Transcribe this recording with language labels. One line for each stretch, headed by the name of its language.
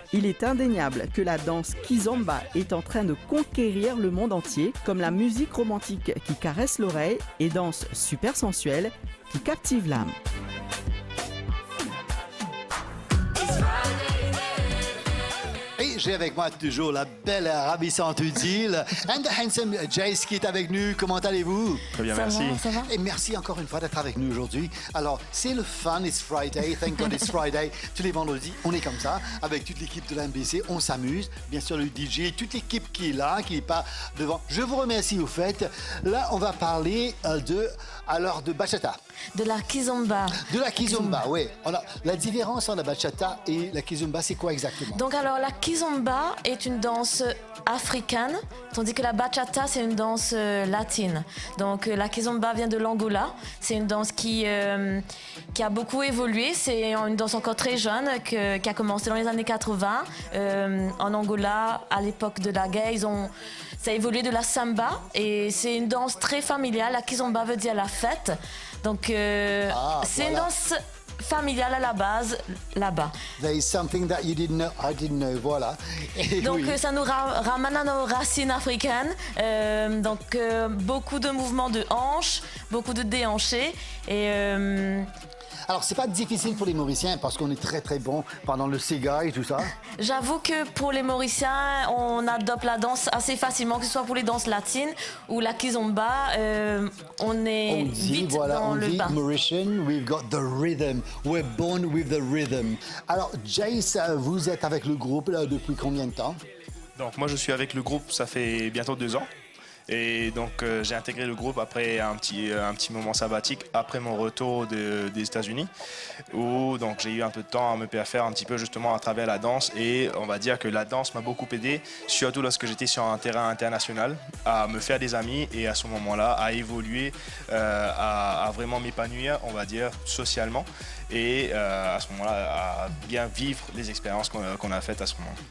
French: Il est indéniable que la danse kizomba est en train de conquérir le monde entier, comme la musique romantique qui caresse l'oreille et danse super sensuelle qui captive l'âme. Et j'ai avec moi toujours la belle et ravissante Udile
English: and the handsome
French: Jace qui est avec nous. Comment allez-vous? Très bien, merci. Ça va? Et merci encore une fois d'être avec nous aujourd'hui. Alors, c'est le fun,
English: it's Friday, thank God it's Friday.
French: Tous les vendredis, on est comme ça, avec toute l'équipe de l'MBC, on s'amuse. Bien sûr, le DJ, toute l'équipe qui est là, qui n'est pas devant. Je vous remercie au fait. Là, on va parler de bachata. De la kizomba. De la kizomba, oui. Alors, la différence entre la bachata et la kizomba, c'est quoi exactement? Donc alors la kizomba est une danse africaine, tandis que la bachata c'est une danse latine. Donc la kizomba vient de l'Angola. C'est une danse qui a beaucoup évolué. C'est une danse encore très jeune qui a commencé dans les années 80 en Angola à l'époque de la guerre. Ça a évolué de la samba et c'est une danse très familiale. La kizomba veut dire la fête. Donc c'est une danse familiale à la base là-bas.
English: There is something that you didn't know, I didn't know, voilà.
French: Et donc oui. ça nous ramène à nos racines africaines. Donc beaucoup de mouvements de hanches, beaucoup de déhanchés et alors, c'est pas difficile pour les Mauriciens parce qu'on est très très bon pendant le Sega et tout ça. J'avoue que pour les Mauriciens, on adopte la danse assez facilement, que ce soit pour les danses latines ou la kizomba. On est vite dans le bain.
English: Mauritian, we've got the rhythm. We're born with the rhythm.
French: Alors, Jace, vous êtes avec le groupe là, depuis combien de temps? Donc moi je suis avec le groupe, ça fait bientôt 2 ans. Et donc j'ai intégré le groupe après un petit moment sabbatique après mon retour des États-Unis où donc j'ai eu un peu de temps à me faire un petit peu justement à travers la danse et on va dire que la danse m'a beaucoup aidé, surtout lorsque j'étais sur un terrain international, à me faire des amis et à ce moment-là à évoluer, à vraiment m'épanouir, on va dire socialement et à ce moment-là à bien vivre les expériences qu'on a faites à ce moment.